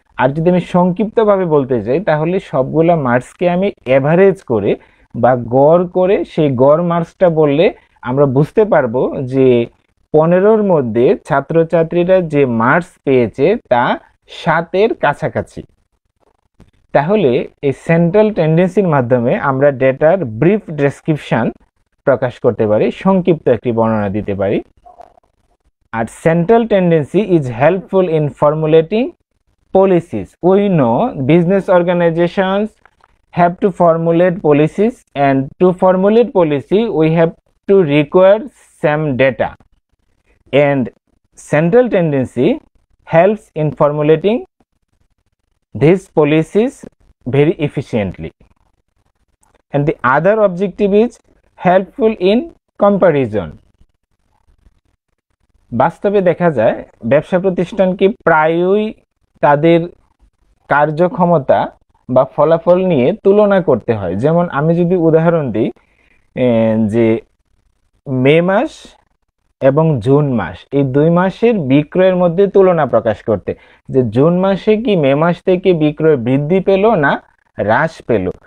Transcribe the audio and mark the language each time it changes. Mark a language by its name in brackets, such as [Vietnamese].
[Bangla] আর যদি আমি সংক্ষিপ্তভাবে বলতে চাই তাহলে সবগুলা মার্কসকে আমি এভারেজ করে বা গড় করে সেই গড় মার্কসটা বললে আমরা বুঝতে পারবো যে 15-র মধ্যে ছাত্রছাত্রীরা যে মার্কস পেয়েছে তা 7-এর কাছাকাছি। তাহলে এই সেন্ট্রাল টেন্ডেন্সির মাধ্যমে আমরা ডেটার ব্রিফ ডেসক্রিপশন প্রকাশ করতে পারি, সংক্ষিপ্ত একটি বর্ণনা দিতে পারি। [English] আর central tendency is helpful in formulating policies. We know business organizations have to formulate policies, and to formulate policy we have to require some data, and central tendency helps in formulating these policies very efficiently. And the other objective is helpful in comparison. [Bangla] বাস্তবে দেখা যায় ব্যবসা প্রতিষ্ঠানকে প্রায়ই তাদের কার্যক্ষমতা বা ফলাফল নিয়ে তুলনা করতে হয়। যেমন আমি যদি উদাহরণ দিই যে মে মাস এবং জুন মাস, এই 2 মাসের বিক্রয়ের মধ্যে তুলনা প্রকাশ করতে, যে জুন মাসে কি মে মাস থেকে বিক্রয় বৃদ্ধি পেল না হ্রাস পেল।